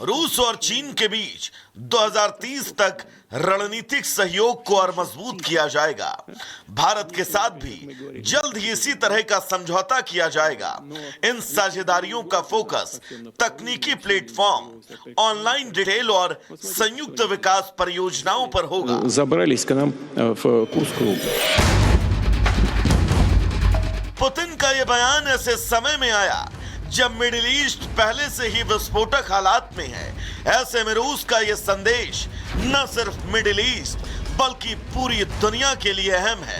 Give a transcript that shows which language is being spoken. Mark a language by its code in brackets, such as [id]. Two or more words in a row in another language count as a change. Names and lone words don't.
[hi] रूस और चीन के बीच 2030 तक रणनीतिक सहयोग को और मजबूत किया जाएगा। भारत के साथ भी जल्द ही इसी तरह का समझौता किया जाएगा। इन साझेदारियों का फोकस तकनीकी प्लेटफॉर्म, [en] online detail [hi] और संयुक्त विकास परियोजनाओं पर होगा। [ru] Забрались к нам в Курск. [hi] पुतिन का यह बयान ऐसे समय में आया जब मिडिल ईस्ट पहले से ही विस्फोटक हालात में है। ऐसे में रूस का यह संदेश न सिर्फ मिडिल ईस्ट बल्कि पूरी दुनिया के लिए अहम है।